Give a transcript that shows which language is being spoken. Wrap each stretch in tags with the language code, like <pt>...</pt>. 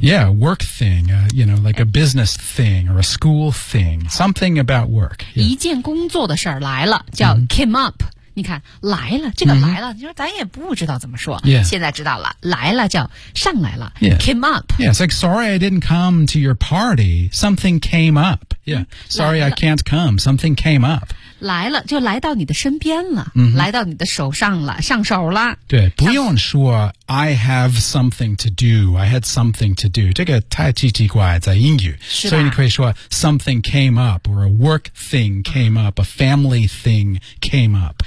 <en>Yeah, work thing,、you know, like a business thing or a school thing. Something about work.、Yeah.</en> <zh>一件工作的事儿来了，叫</zh> <en>came up.</en> <zh>你看来了，这个来了、你说咱也不知道怎么说、现在知道了，来了叫上来了、</zh> <en>came up. Yeah, it's like, sorry I didn't come to your party. Something came up. Yeah, sorry I can't come. Something came up.</en> <zh>来了就来到你的身边了、 mm-hmm. 来到你的手上了，上手了。对，不用说</zh> <en>I have something to do. I had something to do.</en> <zh>这个太奇奇怪在英语。所以你可以说</zh> <en>something came up, or a work thing came up, a family thing came up.</en>